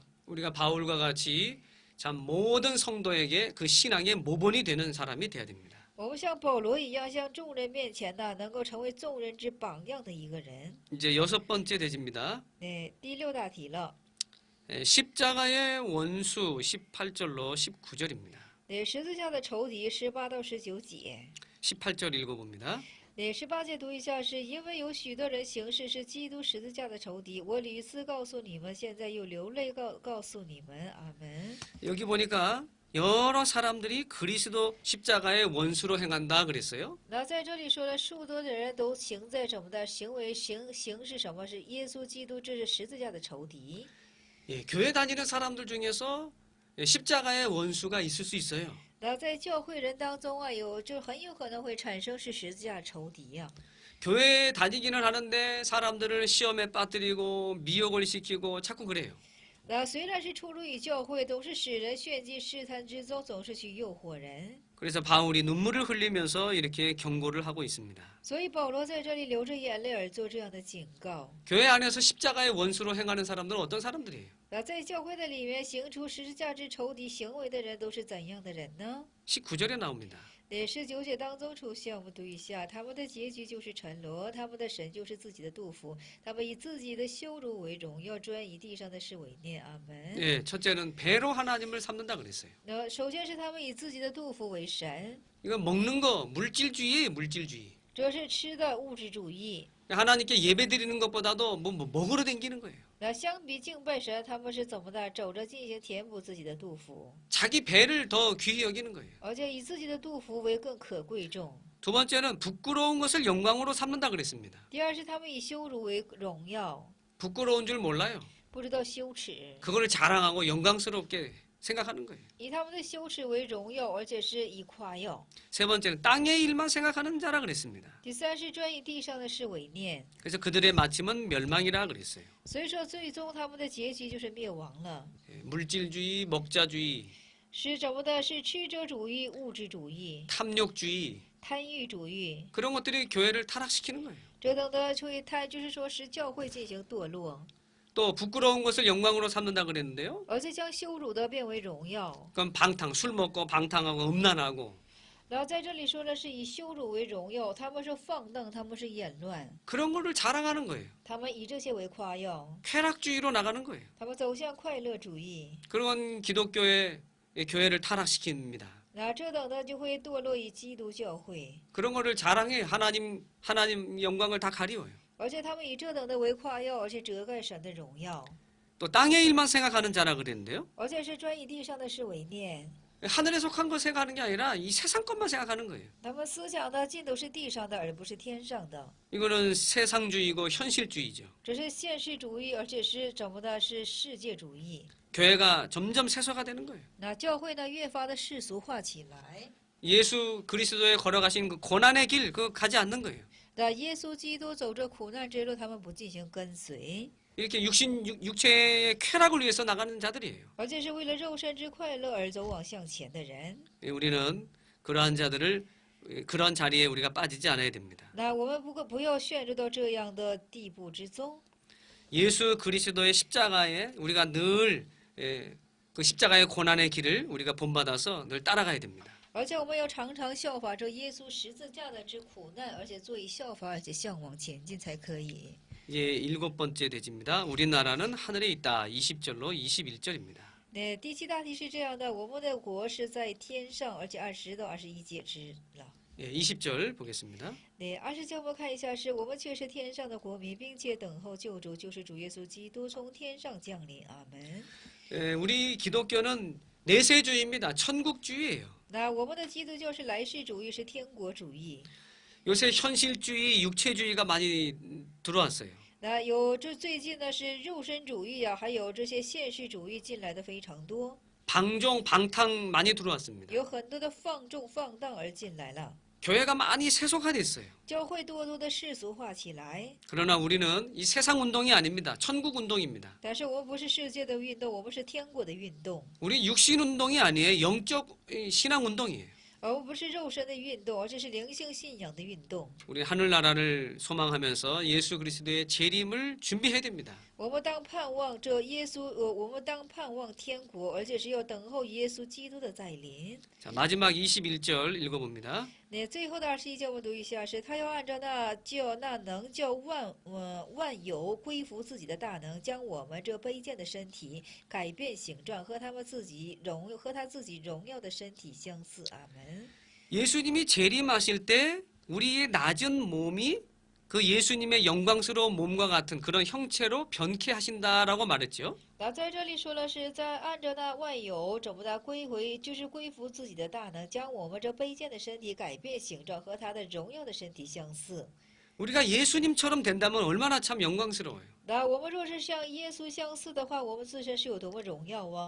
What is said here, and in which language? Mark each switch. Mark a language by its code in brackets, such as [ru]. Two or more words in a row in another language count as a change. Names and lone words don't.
[ko] 우리가 바울과 같이 참 모든 성도에게 그 신앙의 모본이 되는 사람이 돼야 됩니다. [zh] 我们像保罗一样，向众人面前呢，能够成为众人之榜样的一个人。 [ko] 이제 6번째 대지입니다. [zh] 第六大题了。 [ko] 십자가의 원수 18절로 19절입니다. [zh] 十字架的仇敌18到19节。 [ko] 18절 읽어봅니다. [zh] 18 节读一下，是因为有许多人行事是基督十字架的仇敌，我屡次告诉你们，现在又流泪告诉你们。阿门。 [ko] 여기 보니까 여러 사람들이 그리스도 십자가의 원수로 행한다 그랬어요. [zh] 那在这里说了，数多的人都行在什么的行为行是什么？是耶稣基督，这是十字架的仇敌。 [ko] 예, 교회 다니는 사람들 중에서 십자가의 원수가 있을 수 있어요. [zh] 那在教会人当中啊，就很有可能会产生是十字架仇敌呀、 [ko] 교회에 다니기는 하는데 사람들을 시험에 빠뜨리고 미혹을 시키고 자꾸 그래요. [zh] 那虽然是出入于教会，总是使人陷进试探之中，总是去诱惑人。 [ko] 그래서 바울이 눈물을 흘리면서 이렇게 경고를 하고 있습니다. [zh] 所以保罗在这里流着眼泪而做这样的警告。 [ko] 교회 안에서 십자가의 원수로 행하는 사람들은 어떤 사람들이에요? [zh] 那在教会的里面行出十字架之仇敌行为的人都是怎样的人呢？ [ko] 19절에 나옵니다. [zh] 19 节当中出现，我们读一下，他们的结局就是沉沦，他们的神就是自己的杜甫，他们以自己的羞辱为荣耀，专以地上的事为念。阿门。 [ko] 예, 첫째는 배로 하나님을 삼는다 그랬어요. [zh] 那首先是他们以自己的杜甫为神， [ko] 이거 먹는 거 물질주의예요, 물질주의. [zh] 这是吃的物质主义。 [ko] 하나님께 예배드리는 것보다도 뭐 먹으러 댕기는 거예요. [zh] 那相比敬拜神，他们是怎么的？走着进行填补自己的杜甫， [ko] 자기 배를 더 귀히 여기는 거예요. [zh] 而且以自己的杜甫为更可贵重。 [ko] 두 번째는 부끄러운 것을 영광으로 삼는다 그랬습니다. [zh] 第二是他们以羞辱为荣耀， [ko] 부끄러운 줄 몰라요. [zh] 不知道羞耻， [ko] 그거를 자랑하고 영광스럽게 생각하는 거예요. [zh] 以他们的羞耻为荣耀，而且是以夸耀。 [ko] 세 번째는 땅의 일만 생각하는 자라 그랬습니다. [zh] 第三是专以地上的事为念， [ko] 그래서 그들의 마침은 멸망이라 그랬어요. [zh] 所以说最终他们的结局就是灭亡了。 [ko] 예, 물질주의, 먹자주의, [zh] 是怎么的？是吃者主义、物质主义、 [ko] 탐욕주의 [zh] 贪欲主义， [ko] 그런 것들이 교회를 타락시키는 거예요. [zh] 这等的会贪，就是说使教会进行堕落， [ko] 또 부끄러운 것을 영광으로 삼는다 그랬는데요. [zh] 而且将羞辱的变为荣耀。 [ko] 그럼 방탕, 술 먹고 방탕하고 음란하고 [zh] 然后在这里说的是以羞辱为荣耀，他们是放荡，他们是淫乱， [ko] 그런 거를 자랑하는 거예요. [zh] 他们以这些为夸耀， [ko] 쾌락주의로 나가는 거예요. [zh] 他们走向快乐主义。 [ko] 그런 기독교의 교회를 타락시킵니다. [zh] 那这等的就会堕落于基督教会， [ko] 그런 거를 자랑해 하나님 영광을 다 가리워요. [zh] 而且他们以这等的为夸耀，而且遮盖神的荣耀， [ko] 또 땅의 일만 생각하는 자라 그랬는데요. [zh] 而且是专以地上的事为念。 [ko] 하늘에 속한 걸 생각하는 게 아니라 이 세상 것만 생각하는 거예요. [zh] 他们思想的尽都是地上的，而不是天上的。 [ko] 이거는 세상주의고 현실주의죠. [zh] 这是现实主义，而且是怎么的？是世界主义。 [ko] 교회가 점점 세속화 되는 거예요. [zh] 那教会呢，越发的世俗化起来。 [ko] 예수 그리스도에 걸어가신 그 고난의 길 그거 가지 않는 거예요. [zh] 那耶稣基督走着苦难之路，他们不进行跟随， [ko] 이렇게 육체의 쾌락을 위해서 나가는 자들이에요. [zh] 而且是为了肉身之快乐而走往向前的人。 [ko] 우리는 그러한 자들을 그런 자리에 우리가 빠지지 않아야 됩니다. [zh] 那我们不要陷入到这样的地步之中。 [ko] 예수 그리스도의 십자가에 우리가 늘 그 십자가의 고난의 길을 우리가 본받아서 늘 따라가야 됩니다. [zh] 而且我们要常常效法着耶稣十字架的之苦难，而且做以效法，而且向往前进才可以。 [ko] 이제 7번째 대지입니다. 우리나라는 하늘에 있다. 20절로 21절입니다. [zh] 那第七大题是这样的：我们的国是在天上，而且20到21节之了。 [ko] 예, 20절 보겠습니다. [zh] 那20节我们看一下，是我们却是天上的国民，并且等候救主，就是主耶稣基督从天上降临。阿门。 [ko] 우리 기독교는 내세주의입니다. 천국주의예요. [zh] 那我们的基督教是来世主义，是天国主义。 [ko] 요새 현실주의, 육체주의가 많이 들어왔어요. [zh] 那这最近呢是肉身主义啊，还有这些现实主义进来的非常多， [ko] 방종, 방탕 많이 들어왔습니다. [zh] 有很多的放纵放荡而进来了。 [ko] 교회가 많이 세속화됐어요. [zh] 教会多多的世俗化起来， [ko] 그러나 우리는 이 세상 운동이 아닙니다. 천국 운동입니다. [zh] 但是我们不是世界的运动，我们是天国的运动， [ko] 우리 육신 운동이 아니에요. 영적 신앙 운동이에요. [zh] 而我们不是肉身的运动，而这是灵性信仰的运动。 [ko] 우리 하늘나라를 소망하면서 예수 그리스도의 재림을 준비해야 됩니다. [zh] 我们当盼望这耶稣，我们当盼望天国，而且是要等候耶稣基督的再临。 [ko] 자, 마지막 21절 읽어봅니다. [zh] 那最后的21节我们读一下，是他要按照那能叫万有归服自己的大能，将我们这卑贱的身体改变形状，和他自己荣耀的身体相似。阿门。 [ko] 예수님이 재림하실 때 우리의 낮은 몸이 그 예수님의 영광스러운 몸과 같은 그런 형체로 변케 하신다라고 말했죠. [zh] 那在这里说了是在按照那万有怎么的归回，就是归服自己的大能，将我们这卑贱的身体改变形状，和他的荣耀的身体相似。 [ko] 우리가 예수님처럼 된다면 얼마나 참 영광스러워요. [zh] 那我们若是像耶稣相似的话，我们自身是有多么荣耀啊！